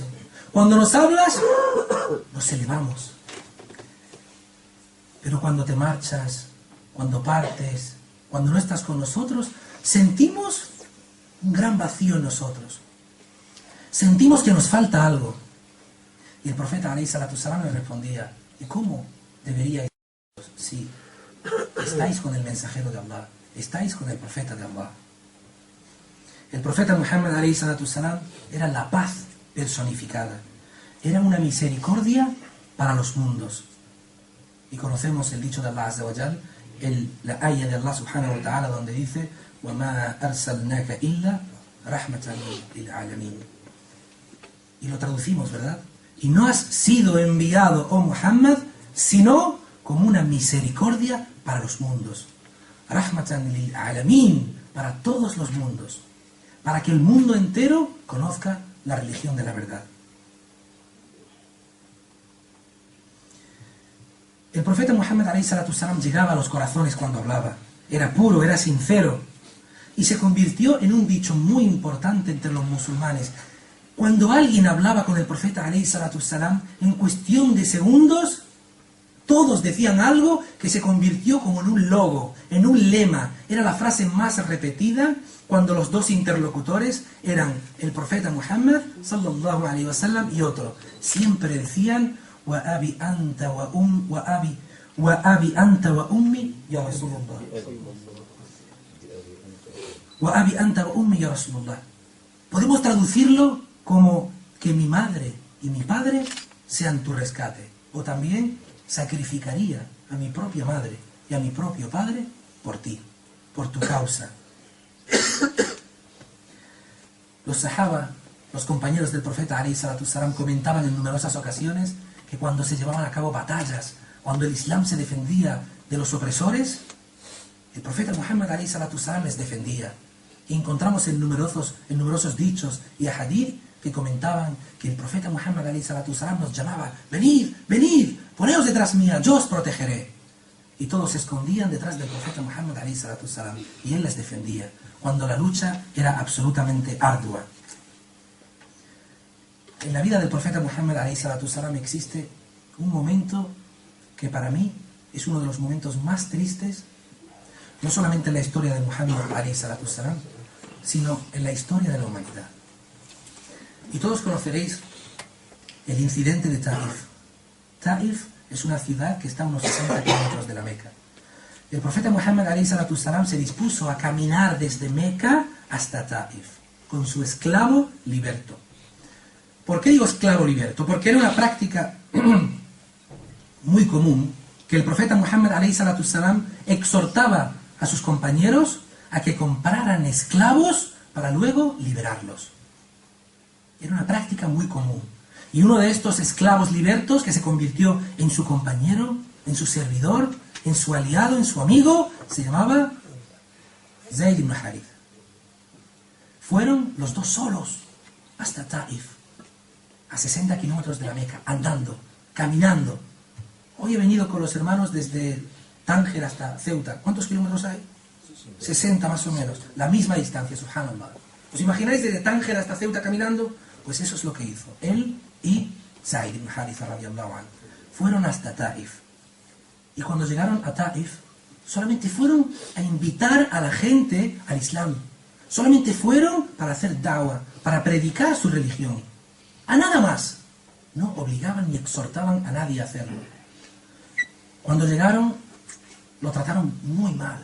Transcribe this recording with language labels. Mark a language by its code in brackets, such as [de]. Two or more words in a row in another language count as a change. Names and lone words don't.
[es] Cuando nos hablas nos elevamos. Pero cuando te marchas, cuando partes, cuando no estás con nosotros, sentimos un gran vacío en nosotros. Sentimos que nos falta algo. Y el profeta [ar] عليه الصلاة والسلام [es] le respondía: ¿y cómo deberíais si estáis con el mensajero de Allah, estáis con el profeta de Allah? El profeta Muhammad [ar] عليه الصلاة والسلام [es] era la paz personificada. Era una misericordia para los mundos. Y conocemos el dicho de Allah [ar] عز وجل, [es] la ayah de Allah [ar] سبحانه وتعالى, [es] donde dice: [ar] وَمَا أَرْسَلْنَاكَ إِلَّا رَحْمَةً لِلْعَالَمِينَ. [es] Y lo traducimos, ¿verdad? Y no has sido enviado, oh Muhammad, sino como una misericordia para los mundos. [ar] رحمة للعالمين, [es] para todos los mundos. Para que el mundo entero conozca la religión de la verdad. El profeta Muhammad [ar] عليه الصلاة والسلام [es] llegaba a los corazones cuando hablaba. Era puro, era sincero. Y se convirtió en un dicho muy importante entre los musulmanes. Cuando alguien hablaba con el profeta [ar] عليه الصلاة والسلام, [es] en cuestión de segundos, todos decían algo que se convirtió como en un logo, en un lema. Era la frase más repetida cuando los dos interlocutores eran el profeta Muhammad [ar] صلى الله عليه وسلم [es] y otro. Siempre decían: [ar] وأبي أنت وأبي أنت وأمي يا رسول الله. وأبي أنت وأمي يا رسول الله. [es] Podemos traducirlo como que mi madre y mi padre sean tu rescate. O también sacrificaría a mi propia madre y a mi propio padre por ti, por tu causa. Los sahaba, los compañeros del profeta [ar] عليه الصلاة والسلام, [es] comentaban en numerosas ocasiones que cuando se llevaban a cabo batallas, cuando el Islam se defendía de los opresores, el profeta Muhammad [ar] عليه الصلاة والسلام [es] les defendía. Y encontramos en numerosos dichos y ahadith que comentaban que el profeta Muhammad [ar] عليه الصلاة والسلام [es] nos llamaba: venid, venid, poneos detrás mía, yo os protegeré. Y todos se escondían detrás del profeta Muhammad [ar] عليه الصلاة والسلام [es] y él les defendía cuando la lucha era absolutamente ardua. En la vida del profeta Muhammad [ar] عليه الصلاة والسلام [es] existe un momento que para mí es uno de los momentos más tristes, no solamente en la historia de Muhammad [ar] عليه الصلاة والسلام, [es] sino en la historia de la humanidad. Y todos conoceréis el incidente de Taif. Taif es una ciudad que está a unos 60 kilómetros de la Meca. El profeta Muhammad [ar] عليه الصلاة والسلام [es] se dispuso a caminar desde Meca hasta Taif con su esclavo liberto. ¿Por qué digo esclavo liberto? Porque era una práctica muy común que el profeta Muhammad [ar] عليه الصلاة والسلام [es] exhortaba a sus compañeros a que compraran esclavos para luego liberarlos. Era una práctica muy común. Y uno de estos esclavos libertos, que se convirtió en su compañero, en su servidor, en su aliado, en su amigo, se llamaba Zayd ibn Haritha. Fueron los dos solos hasta Taif, a 60 kilómetros de la Meca, andando, caminando. Hoy he venido con los hermanos desde Tánger hasta Ceuta. ¿Cuántos kilómetros hay? 60 más o menos. La misma distancia, subhanallah. ¿Os imagináis desde Tánger hasta Ceuta caminando? Pues eso es lo que hizo él y Zayd ibn Haritha [ar] رضي الله عنه. [es] Fueron hasta Taif. Y cuando llegaron a Taif, solamente fueron a invitar a la gente al Islam. Solamente fueron para hacer da'wah, para predicar su religión. A nada más. No obligaban ni exhortaban a nadie a hacerlo. Cuando llegaron, lo trataron muy mal.